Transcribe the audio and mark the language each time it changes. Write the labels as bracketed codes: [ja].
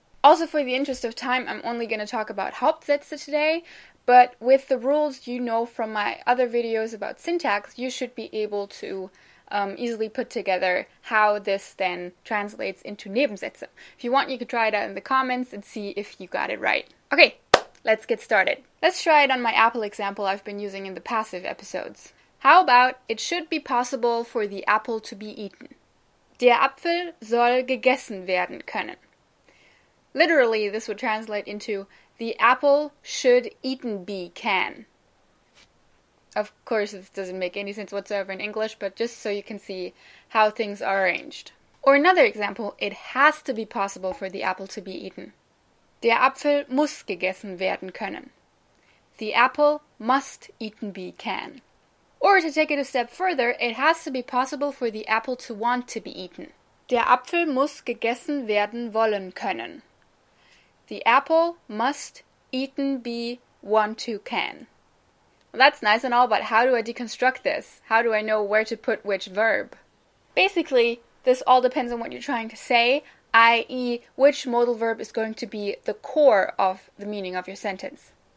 [en] Also, for the interest of time, I'm only going to talk about Hauptsätze today, but with the rules you know from my other videos about syntax, you should be able to easily put together how this then translates into Nebensätze. If you want, you could try it out in the comments and see if you got it right. Okay, let's get started. Let's try it on my apple example I've been using in the passive episodes. How about, it should be possible for the apple to be eaten. [de] Der Apfel soll gegessen werden können. [en] Literally, this would translate into, the apple should eaten be can. Of course, this doesn't make any sense whatsoever in English, but just so you can see how things are arranged. Or another example, it has to be possible for the apple to be eaten. [de] Der Apfel muss gegessen werden können. [en] The apple must eaten be can. Or to take it a step further, it has to be possible for the apple to want to be eaten. [de] Der Apfel muss gegessen werden wollen können. [en] The apple must eaten be want to can. Well, that's nice and all, but how do I deconstruct this? How do I know where to put which verb? Basically, this all depends on what you're trying to say, i.e., which modal verb is going to be the core of the meaning of your sentence.